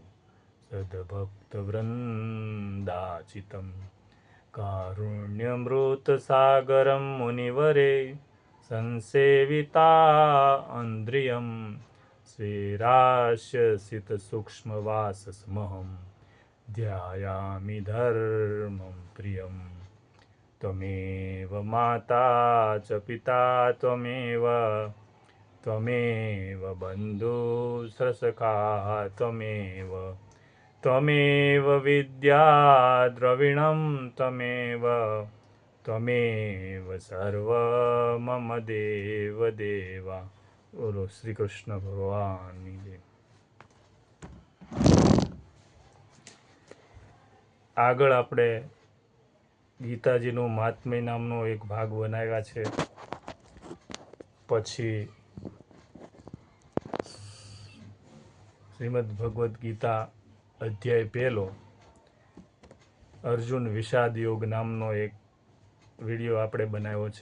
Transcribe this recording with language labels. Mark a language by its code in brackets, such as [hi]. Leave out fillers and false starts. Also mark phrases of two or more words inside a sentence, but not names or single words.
[sa] सद्भक्तवृन्दाचितं कारुण्यमृतसागरं मुनिवरे संसेविता इन्द्रियं स्वेराश्यसितसूक्ष्मवाससमहं ध्यायामि धर्मं प्रियं त्वमेव माता च पिता त्वमेव बन्धुसखा त्वमेव विद्या द्रविणं त्वमेव सर्व मम देव देवा। [hi] बोलो श्री कृष्ण भगवान जय। [gu] આગળ આપણે ગીતાજીનું મહાત્મ્ય નામનો એક ભાગ બનાવ્યા છે, પછી શ્રીમદ ભગવદ્ ગીતા અધ્યાય 1 અર્જુન વિષાદ યોગ નામનો એક વિડીયો આપણે બનાવ્યો છે।